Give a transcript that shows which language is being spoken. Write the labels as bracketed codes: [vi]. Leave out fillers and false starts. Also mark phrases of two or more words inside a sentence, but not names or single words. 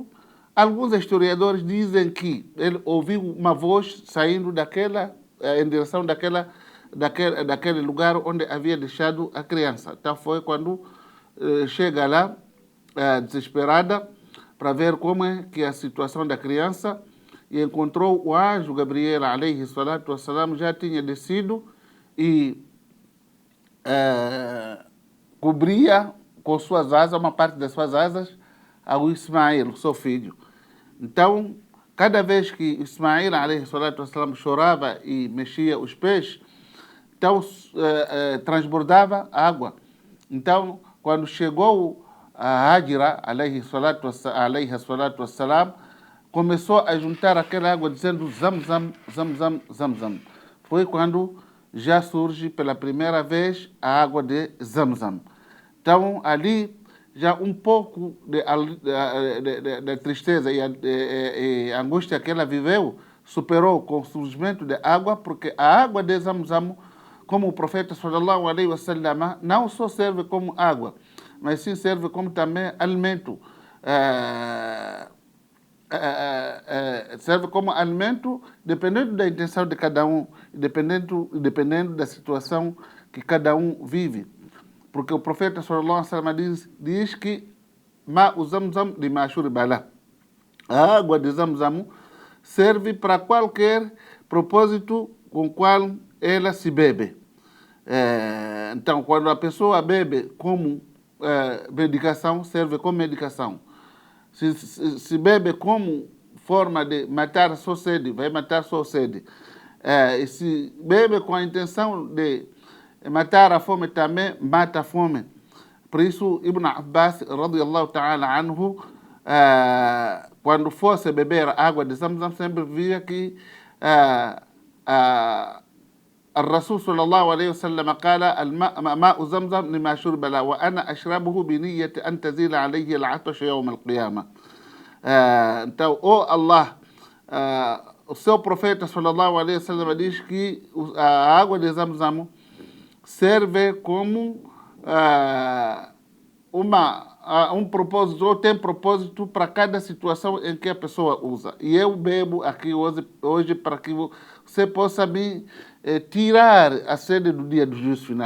[pt] Alguns historiadores dizem que ele ouviu uma voz saindo em direção daquele lugar onde havia deixado a criança. Então foi quando chega lá desesperada para ver como é que é a situação da criança e encontrou o anjo Gabriel [ar] عليه الصلاة والسلام, [pt] já tinha descido e cobria com suas asas, uma parte das suas asas, ao Ismael, seu filho. Então, cada vez que Ismael [ar] عليه الصلاة والسلام [pt] chorava e mexia os pés, então transbordava água. Então, quando chegou a Hajira, [ar] عليه الصلاة والسلام, [pt] começou a juntar aquela água dizendo Zamzam, Zamzam, Zamzam. Foi quando já surge pela primeira vez a água de Zamzam. Então ali já um pouco de tristeza e a angústia que ela viveu superou com o surgimento de água, porque a água de Zamzam, como o profeta [ar] صلى الله عليه وسلم, [pt] não só serve como água, mas sim serve como também alimento. Serve como alimento dependendo da intenção de cada um, dependendo da situação que cada um vive. Porque o profeta [ar] صلى الله عليه وسلم [pt] diz que [ar] ماء زمزم لما شرب له. [pt] A água de Zamzam serve para qualquer propósito com qual ela se bebe. Então, quando a pessoa bebe como medicação, serve como medicação. Se bebe como forma de matar sua sede, vai matar sua sede. E se bebe com a intenção de matar a fome, também mata a fome. Por isso, [ar] Ibn Abbas, رضي الله تعالى عنه, [pt] quando fosse beber água de Zamzam, sempre via que [ar] الرسول صلى الله عليه وسلم قال ماء زمزم لما شرب له وأنا أشربه بنية أن تزيل عليه العطش يوم القيامة. [pt] Então, Allah, o seu profeta sallallahu alaihi wasallam diz que a água de Zamzam serve como um propósito, ou tem propósito para cada situação em que a pessoa usa. E eu bebo aqui hoje para que você possa me tirar a sede do dia do juízo final.